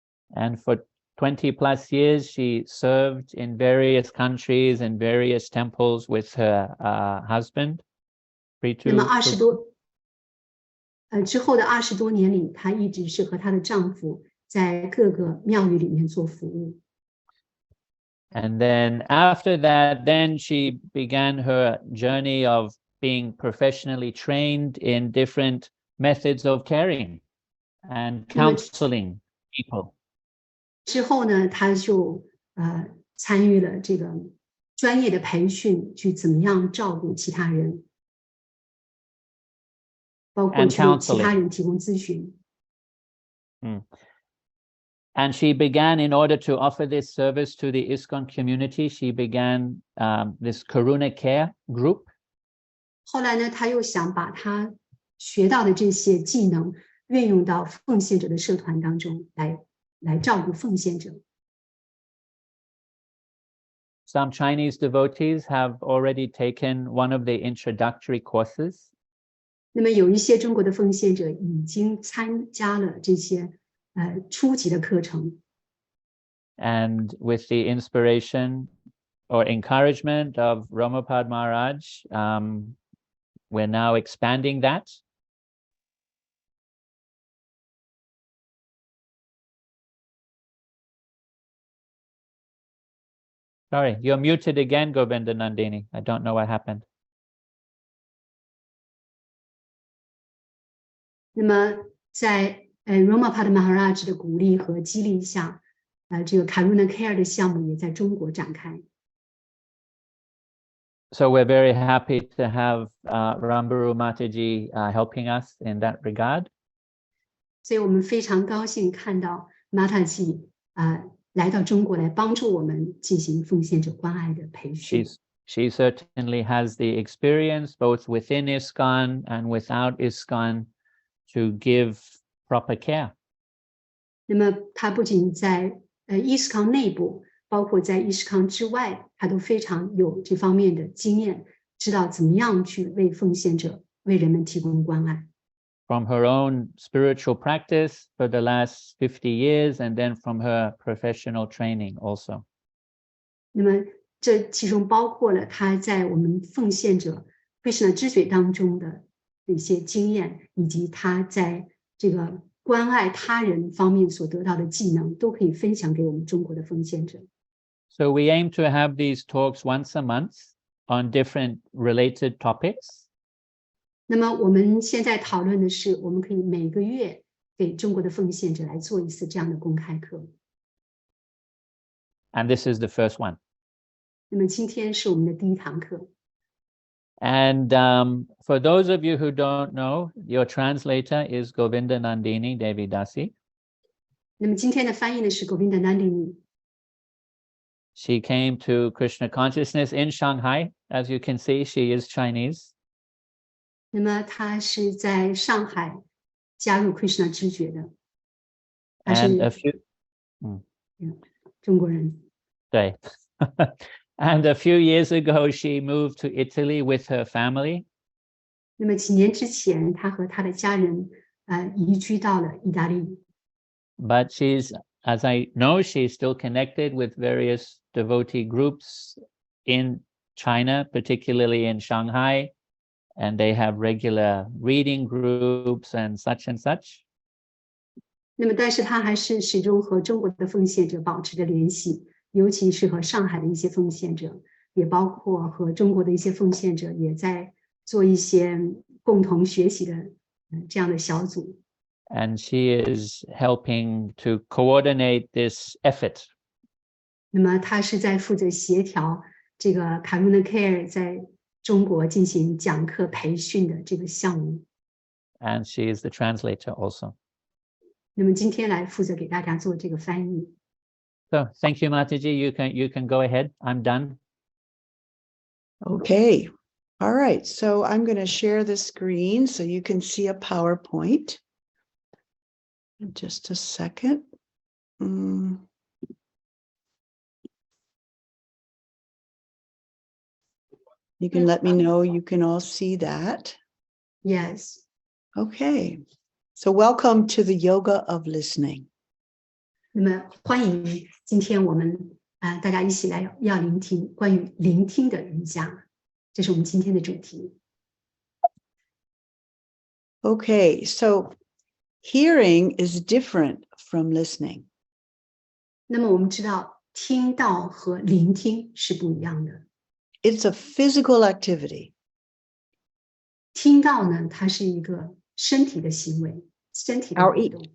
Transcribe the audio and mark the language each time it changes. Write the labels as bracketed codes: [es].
[en] And for 20 plus years, she served in various countries and various temples with her husband. [zh] 那么之后的20多年里，她一直是和她的丈夫在各个庙宇里面做服务。 [en] And then after that, then she began her journey of being professionally trained in different methods of caring and counseling people. [zh] 之后呢，她就参与了这个专业的培训，去怎么样照顾其他人，包括去其他人提供咨询。 [en] And she began, in order to offer this service to the ISKCON community, she began this Karuna Care group. [zh] 后来呢，她又想把她学到的这些技能运用到奉献者的社团当中来照顾奉献者。 [en] Some Chinese devotees have already taken one of the introductory courses. [zh] 那么有一些中国的奉献者已经参加了这些初级的课程。 [en] And with the inspiration or encouragement of Ramapad Maharaj, we're now expanding that. Sorry, you're muted again, Govinda Nandini. I don't know what happened. [zh] 那么在Ramapad Maharaj 的鼓励和激励下，这个 Karuna Care 的项目也在中国展开。 [en] So we're very happy to have Rambaru Mataji helping us in that regard. [zh] 所以我们非常高兴看到 Mataji 来到中国来帮助我们进行奉献者关爱的培训。 [en] She certainly has the experience both within ISKCON and without ISKCON to give proper care. [zh] 那么他不仅在伊斯康内部，包括在伊斯康之外，他都非常有这方面的经验，知道怎么样去为奉献者、为人们提供关爱。 [en] From her own spiritual practice for the last 50 years, and then from her professional training also. [zh] 那么这其中包括了他在我们奉献者 Krishna 之水当中的一些经验，以及他在这个关爱他人方面所得到的技能，都可以分享给我们中国的奉献者。 [en] So we aim to have these talks once a month on different related topics. [zh] 那么我们现在讨论的是，我们可以每个月给中国的奉献者来做一次这样的公开课。 [en] And this is the first one. [zh] 那么今天是我们的第一堂课。 [en] And for those of you who don't know, your translator is Govinda Nandini Devi Dasi. [zh] 那么今天的翻译呢是 Govinda Nandini。 [en] She came to Krishna consciousness in Shanghai. As you can see, she is Chinese. [zh] 那么她是在上海加入 Krishna 知觉的，她 [en] And a [zh] 是 [en] few, [zh] 中国人。对. [en] And a few years ago, she moved to Italy with her family. [zh] 那么几年之前，她和她的家人移居到了意大利。 [en] But she's, as I know, she's still connected with various devotee groups in China, particularly in Shanghai. And they have regular reading groups and such and such. [zh] 那么但是她还是始终和中国的奉献者保持着联系，尤其是和上海的一些奉献者，也包括和中国的一些奉献者也在做一些共同学习的这样的小组。 [en] And she is helping to coordinate this effort. [zh] 那么她是在负责协调这个 Karuna Care 在中国进行讲课培训的这个项目。 [en] And she is the translator also. [zh] 那么今天来负责给大家做这个翻译。 [en] So thank you, Mataji. You can go ahead. I'm done. Okay. All right. So I'm going to share the screen so you can see a PowerPoint. In just a second. You can let me know you can all see that. Yes. Okay. So welcome to the yoga of listening. [zh] 那么欢迎今天我们大家一起来要聆听关于聆听的瑜伽，这是我们今天的主题。 [en] Okay. So hearing is different from listening. [zh] 那么我们知道听到和聆听是不一样的。 [en] It's a physical activity. [zh] 听到呢，它是一个身体的行为，身体的活动。